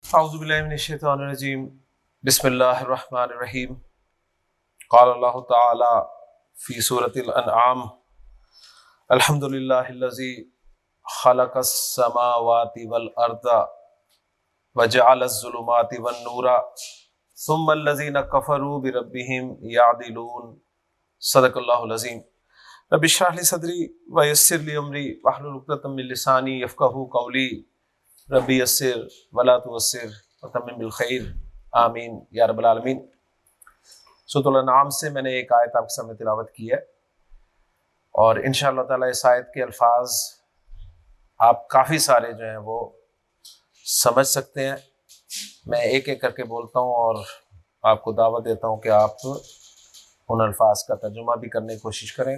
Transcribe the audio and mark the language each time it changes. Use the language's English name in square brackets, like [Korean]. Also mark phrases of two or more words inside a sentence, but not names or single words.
[Arabic] أعوذ بالله من الشيطان الرجيم بسم الله الرحمن الرحيم قال الله تعالى في سورة الأنعام الحمد لله الذي خلق السماوات والأرض وجعل الظلمات والنور ثم الذين كفروا بربهم يعدلون صدق الله العظيم. رب اشرح لي صدري ويسر لي أمري واحلل عقدة من لساني يفقهوا قولي ربي يسر ولا تعسر وتمم بالخير آمين يا رب العالمين. [Urdu] سورہ الانعام سے میں نے ایک آیت آپ کے سامنے تلاوت کی ہے اور [Arabic] إن شاء الله تعالى [Urdu] اس آیت کے الفاظ آپ کافی سارے جو ہیں وہ سمجھ سکتے ہیں. میں ایک ایک کر کے بولتا ہوں اور آپ کو دعوت دیتا ہوں کہ آپ ان الفاظ کا ترجمہ بھی کرنے کی کوشش کریں.